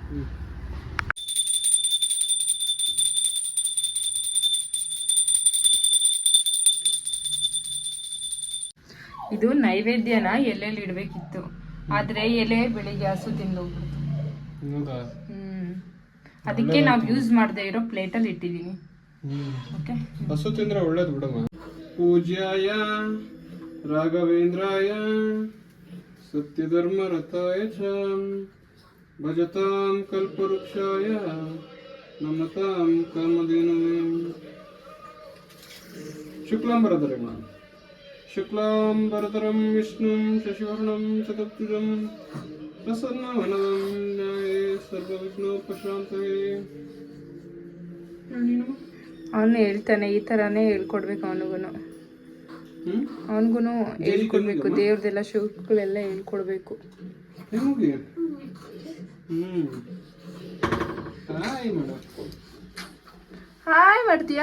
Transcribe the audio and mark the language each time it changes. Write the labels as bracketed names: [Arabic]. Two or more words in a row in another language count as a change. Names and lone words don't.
[Kannada] ಇದು ನೈವೇದ್ಯನ ಎಲೆಯಲ್ಲಿ ಇಡ್ಬೇಕಿತ್ತು, ಆದ್ರೆ ಎಲೆ ಬೆಳಿಗ್ಗೆ ಹಸು ತಿಂದೋಗ್ಬಿಡ್ತು. ಅದಕ್ಕೆ ನಾವು ಯೂಸ್ ಮಾಡದೇ ಇರೋ ಪ್ಲೇಟಲ್ಲಿ ಇಟ್ಟಿದ್ದೀನಿ. ಹಸು ತಿಂದ್ರೆ ಒಳ್ಳೇದು ಬಿಡಮ್ಮ. [Sanskrit] पूज्याय राघवेन्द्राय सत्यधर्मरताय च भजतां कल्पवृक्षाय नमतां कामधेनवे शुक्लांबरधरं विष्णुं शशिवर्णं चतुर्भुजं प्रसन्नवदनं ध्याये सर्वविघ्नोपशान्तये. [Kannada] ಅವನು ಹೇಳ್ತಾನೆ ಈ ಥರನೇ ಹೇಳ್ಕೊಡ್ಬೇಕು ಅವನಿಗೂ ಹೇಳ್ಕೊಡ್ಬೇಕು, ದೇವ್ರದೆಲ್ಲ ಶುಕ್ಲೆಲ್ಲ ಹೇಳ್ಕೊಡ್ಬೇಕು. ಹಾಯ್ ಮಾಡ್ತೀಯಾ?